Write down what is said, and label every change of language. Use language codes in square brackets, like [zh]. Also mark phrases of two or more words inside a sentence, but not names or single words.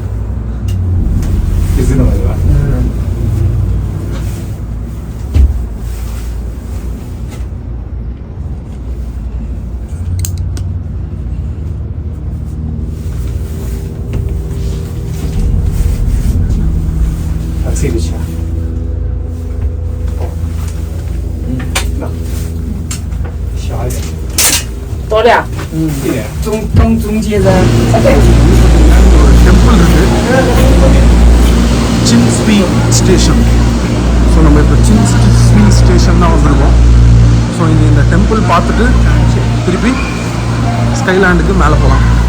[zh] 就是那么对吧？这个钱，小一点，多了。一点。中间人。 [ta] டெம்பிள் இருக்கு சின்ஸ்வி ஸ்டேஷன். ஸோ நம்ம இப்போ சின்ஸ்வி ஸ்டேஷன் தான் வந்திருக்கோம். ஸோ இனி இந்த டெம்பிள் பார்த்துட்டு திருப்பி ஸ்கைலாண்டுக்கு மேலே போகலாம்.